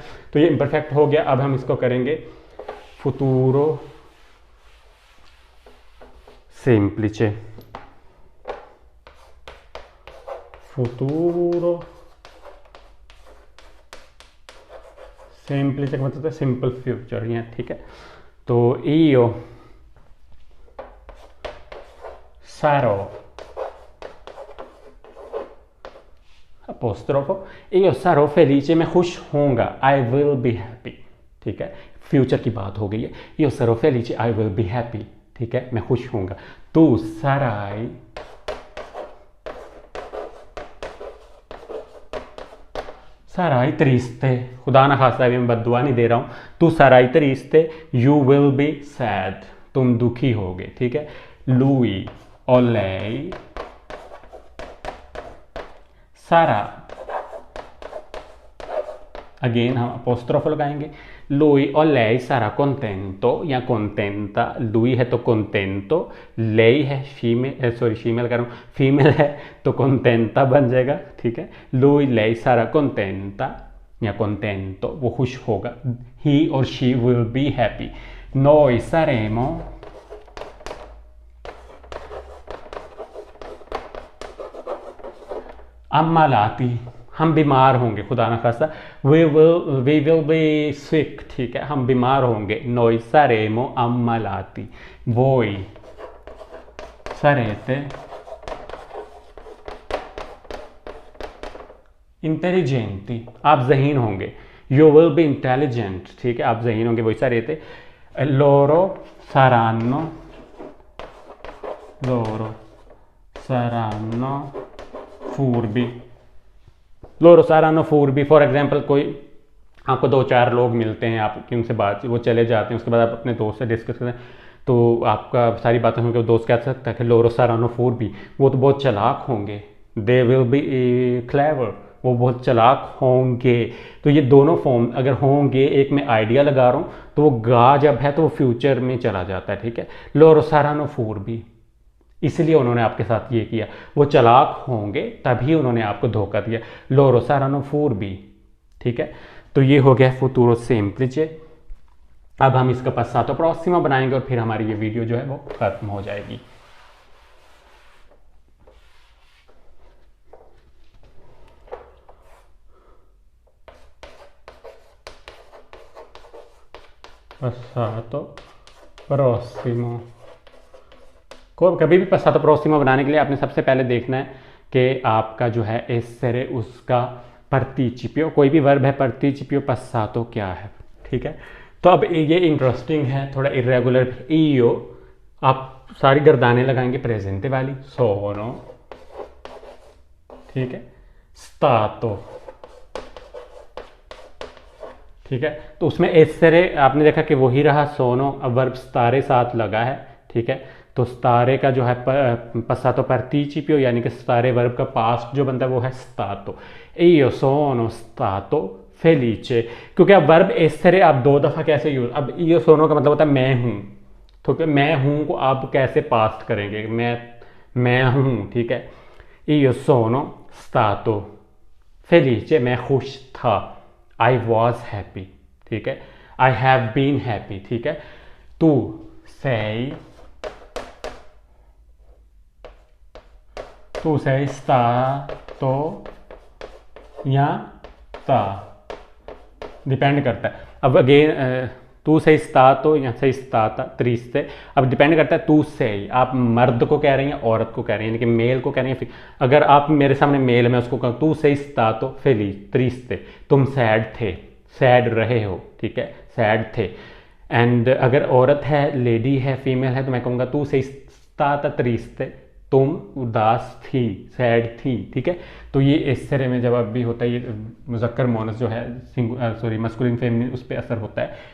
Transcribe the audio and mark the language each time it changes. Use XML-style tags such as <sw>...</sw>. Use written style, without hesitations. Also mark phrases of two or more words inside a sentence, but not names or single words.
<ur>تو یہ امپرفیکٹ ہو گیا۔ اب ہم اس کو کریں گے</ur> <it>futuro semplice। futuro semplice</it> <ur>کا مطلب ہے</ur> <en>simple future,</en> <ur>یہاں، ٹھیک ہے.</ur> <it>तो io sarò, अपोस्ट्रोफो, io sarò felice,</it> <ur>میں خوش ہوں گا,</ur> <en>I will be happy,</en> <ur>ٹھیک ہے. فیوچر کی بات ہو گئی ہے.</ur> <it>io sarò felice,</it> <en>I will be happy,</en> <ur>ٹھیک ہے، میں خوش ہوں گا.</ur> <it>तू sarai sarai triste,</it> <ur>خدا نہ خواستہ بھی میں بددعا نہیں دے رہا ہوں.</ur> <it>तू sarai triste,</it> <en>you will be sad,</en> <ur>تم دکھی ہو گے، ٹھیک ہے.</ur> <it>lui o lei sarà,</it> <ur>اگین ہم اپوسٹروف لگائیں گے.</ur> <it>lui o lei sarà contento</it> <ur>یا contenta، lui ہے تو contento، lei ہے فیمیل، سوری فیمیل کر رہا ہوں، فیمیل ہے تو contenta بن جائے گا، ٹھیک ہے.</ur> <it>lui lei sarà contenta या contento,</it> <ur>وہ خوش ہو گا.</ur> <en>he or she will be happy।</en> <it>noi saremo ammalati,</it> <ur>ہم بیمار ہوں گے، خدا نہ خواستہ.</ur> <en>we will be sick,</en> <ur>ٹھیک ہے، ہم بیمار ہوں گے.</ur> <it>noi saremo ammalati, voi sarete intelligenti,</it> <ur>آپ ذہین ہوں گے.</ur> <en>you will be intelligent,</en> <ur>ٹھیک ہے، آپ ذہین ہوں گے,</ur> <it>voi sarete। loro saranno furbi, loro saranno furbi।</it> <en>for example</en> <ur>کوئی آپ کو دو چار لوگ ملتے ہیں، آپ ان سے بات، وہ چلے جاتے ہیں، اس کے بعد آپ اپنے دوست سے ڈسکس کرتے ہیں، تو آپ کا ساری باتیں سن کر دوست کہہ سکتا ہے کہ</ur> <it>loro saranno furbi,</it> <ur>وہ تو بہت چالاک ہوں گے.</ur> <en>they will be clever,</en> <ur>وہ بہت چالاک ہوں گے. تو یہ دونوں فارم اگر ہوں گے، ایک میں آئیڈیا لگا رہا ہوں تو وہ گا جب ہے تو وہ فیوچر میں چلا جاتا ہے، ٹھیک ہے.</ur> <it>loro saranno furbi,</it> <ur>اس لیے انہوں نے آپ کے ساتھ یہ کیا، وہ چالاک ہوں گے تبھی انہوں نے آپ کو دھوکا دیا.</ur> <it>loro saranno furbi,</it> <ur>ٹھیک ہے۔ تو یہ ہو گیا</ur> <it>futuro semplice।</it> <ur>اب ہم اس کا</ur> <it>passato prossimo</it> <ur>بنائیں گے اور پھر ہماری یہ ویڈیو جو ہے وہ ختم ہو جائے گی.</ur> <it>passato prossimo</it> <ur>کو کبھی بھی</ur> <it>passato prossimo</it> <ur>بنانے کے لیے آپ نے سب سے پہلے دیکھنا ہے کہ آپ کا جو ہے essere اس کا participio، کوئی بھی ورب ہے</ur> <it>participio passato</it> <ur>کیا ہے، ٹھیک ہے. تو اب یہ انٹرسٹنگ ہے، تھوڑا اریگولر. io آپ ساری گردانیں لگائیں گے پریزینٹے والی، sono، ٹھیک ہے، stato، ٹھیک ہے. تو اس میں essere آپ نے دیکھا کہ وہی رہا sono، اب ورب stare ساتھ لگا ہے، ٹھیک ہے. تو stare کا جو ہے</ur> <it>passato participio</it> <ur>یعنی کہ stare ورب کا پاسٹ جو بنتا ہے وہ ہے stato.</ur> <it>io sono stato felice,</it> <ur>کیونکہ اب ورب essere آپ دو دفعہ کیسے یوز، اب</ur> <it>io sono</it> <ur>کا مطلب ہوتا ہے میں ہوں، تو کیا میں ہوں کو آپ کیسے پاسٹ کریں گے، میں ہوں، ٹھیک ہے.</ur> <it>io sono stato felice,</it> <ur>میں خوش تھا,</ur> <en>I was happy,</en> <ur>ٹھیک ہے.</ur> <en>I have been happy,</en> <ur>ٹھیک ہے.</ur> <it>tu sei stato</it> <ur>یا تا، ڈیپینڈ کرتا ہے. اب اگین</ur> <it>tu sei stato یا sei stata triste,</it> <ur>اب ڈیپینڈ کرتا ہے</ur> <it>tu sei</it> <ur>آپ مرد کو کہہ رہے ہیں یا عورت کو کہہ رہے ہیں، یعنی کہ میل کو کہہ رہے ہیں. اگر آپ میرے سامنے میل میں اس کو کہوں</ur> <it>tu sei stato triste,</it> <ur>تم سیڈ تھے، سیڈ رہے ہو، ٹھیک ہے، سیڈ تھے. اینڈ اگر عورت ہے، لیڈی ہے، فیمیل ہے، تو میں کہوں گا</ur> <it>tu sei stata triste,</it> <ur>تم اداس تھی، سیڈ تھی، ٹھیک ہے. تو یہ essere میں جب بھی ہوتا ہے یہ مذکر مونث جو ہے سوری</ur> <en>masculine feminine</en> <ur>اس پر اثر ہوتا ہے.</ur>